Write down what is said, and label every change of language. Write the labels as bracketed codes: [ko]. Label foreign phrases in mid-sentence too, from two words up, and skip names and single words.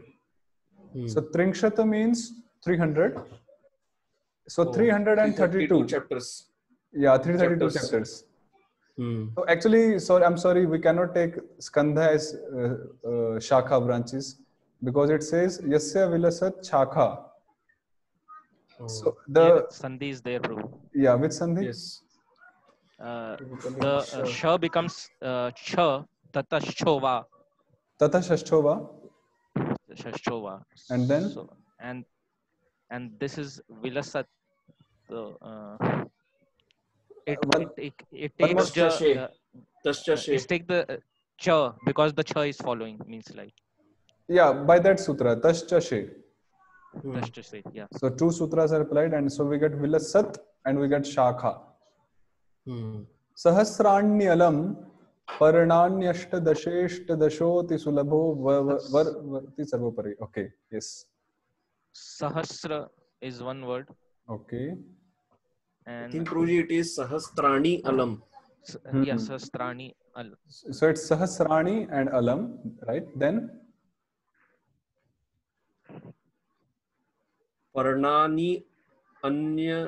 [en] So tringshata means 300. So 332 chapters. Yeah, 332 chapters. So actually, I'm sorry, we cannot take skandha as shakha branches, because it says [sa] यस्य विलसत् शाखा. [en] So the sandhi is there, Prabhu. Yeah, which sandhi? Yes. The sha becomes cha, [sa] तत श्चोव. तत शश्चोव. [en] Shashchova. And then? So, and this is vilasat. So, it takes it take the cha, because the cha is following, means like. Yeah, by that sutra, taschashe. Taschashe, yeah. So 2 sutras are applied, and so we get vilasat and we get shakha. [sa] सहस्रण्यलम् पर्णन्यष्टादशेष्टादशोति सुलभो वर्ति सर्वोपरि. [en] Okay, yes. Sahasra is one word. Okay. And I think Prabhuji, it is [sa] सहस्राणि अलम्. Yeah, सहस्राणि अलम्. [en] So it's Sahasrani and Alam, right? Then [sa] पर्णानि अन्य.